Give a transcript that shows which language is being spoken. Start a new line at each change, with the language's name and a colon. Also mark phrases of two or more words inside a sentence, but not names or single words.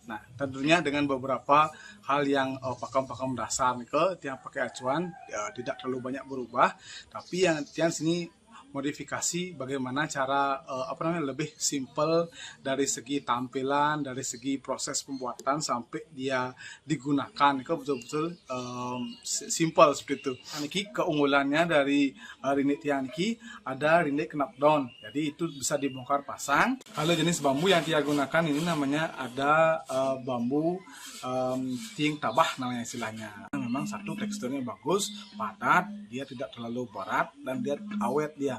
Indonesian: Nah, tentunya dengan beberapa hal yang pakem-pakem dasar yang pakai acuan tidak terlalu banyak berubah, tapi yang sini modifikasi bagaimana cara lebih simple dari segi tampilan, dari segi proses pembuatan sampai dia digunakan itu betul-betul simple seperti itu. Niki keunggulannya dari rindik tiang niki ada rindik knockdown, jadi itu bisa dibongkar pasang. Kalau jenis bambu yang dia gunakan ini namanya ada bambu tiang tabah namanya istilahnya. Memang satu teksturnya bagus, padat, dia tidak terlalu berat dan dia awet dia.